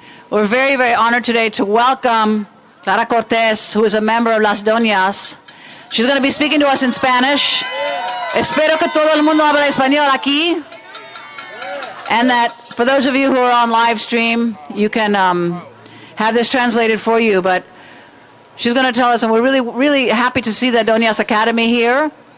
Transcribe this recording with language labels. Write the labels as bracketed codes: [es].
[en] We're very, very honored today to welcome Clara Cortez, who is a member of Las Doñas. She's going to be speaking to us in Spanish. [es] Espero que todo el mundo habla español aquí. [en] And that for those of you who are on live stream, you can have this translated for you. But she's going to tell us, and we're really, really happy to see the Doñas Academy here.